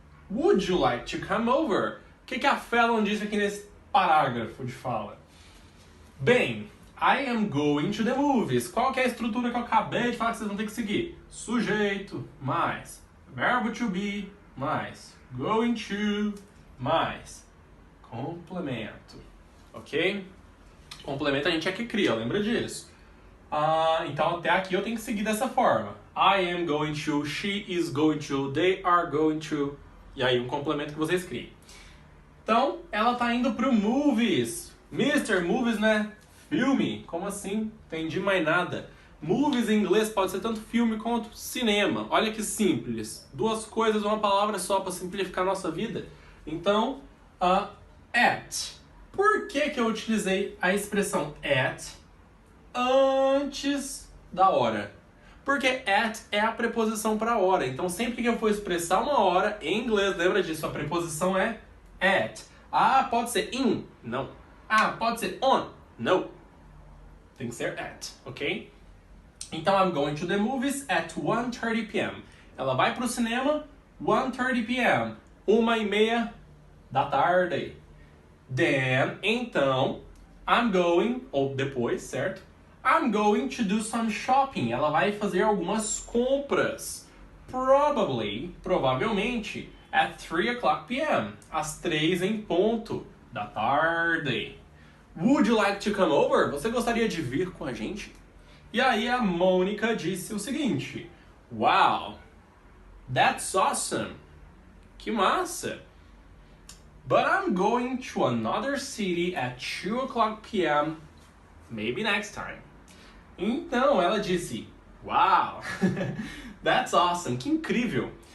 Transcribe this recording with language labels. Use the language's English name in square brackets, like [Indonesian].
[English] Would you like to come over? [Portuguese] O que a Fallon disse aqui nesse parágrafo de fala? [English] Bem, I am going to the movies. [Portuguese] Qual que é a estrutura que eu acabei de falar que vocês vão ter que seguir? Sujeito, mais verbo to be, mais going to, mais complemento. Ok? Complemento a gente é que cria, lembra disso? Então até aqui eu tenho que seguir dessa forma. [English] I am going to, she is going to, they are going to. [Portuguese] E aí um complemento que vocês criam. Então, ela tá indo pro movies. Mr. Movies, né? Filme? Como assim? Entendi mais nada. Movies em inglês pode ser tanto filme quanto cinema. Olha que simples. Duas coisas, uma palavra só para simplificar a nossa vida. Então, at. Por que eu utilizei a expressão at antes da hora? Porque at é a preposição para hora. Então, sempre que eu for expressar uma hora em inglês, lembra disso, a preposição é at. Ah, pode ser in? Não. Ah, pode ser on? No. Tem que ser at, ok? [English] Então, I'm going to the movies at 1:30 p.m. [Portuguese] Ela vai pro cinema 1:30 p.m. 1:30 da tarde. Then, então, I'm going, ou depois, certo? [English] I'm going to do some shopping. [Portuguese] Ela vai fazer algumas compras. [English] Probably, provavelmente, at 3 o'clock p.m. [Portuguese] Às 3 em ponto da tarde. [English] Would you like to come over? [Portuguese] Você gostaria de vir com a gente? E aí a Mônica disse o seguinte: Wow, that's awesome. Que massa. [English] But I'm going to another city at 2 o'clock p.m. Maybe next time. [Portuguese] Então ela disse: Wow, that's awesome. Que incrível.